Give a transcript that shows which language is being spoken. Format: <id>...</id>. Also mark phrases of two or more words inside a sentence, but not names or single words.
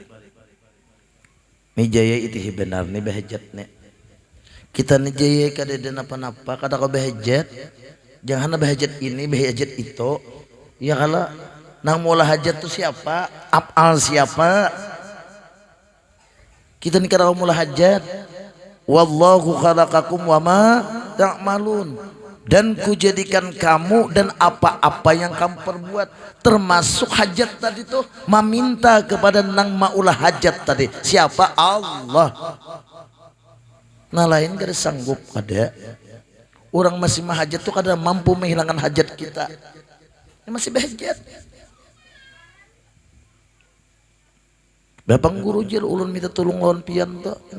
<bjn>Ini jaya itu benar nih bahajat nih. Kita nih jaya kada ada napa-napa kada kau bahajat. Jangan bahajat ini bahajat itu. Ya kalau nang mula hajat tuh siapa? Af'al siapa? Kita nih kada kau mula hajat.</bjn> <ar>والله خلقكم وما تعملون.</ar> <bjn>Dan kujadikan kamu dan apa-apa yang kamu perbuat, termasuk hajat tadi tuh meminta kepada nang maulah hajat tadi siapa? Allah. Nah lain kada sanggup kada. Orang masih mahajat tuh kada mampu menghilangkan hajat kita. Ini masih behajat. Bapak guru jil ulun minta tolong lawan pian tuh.</bjn>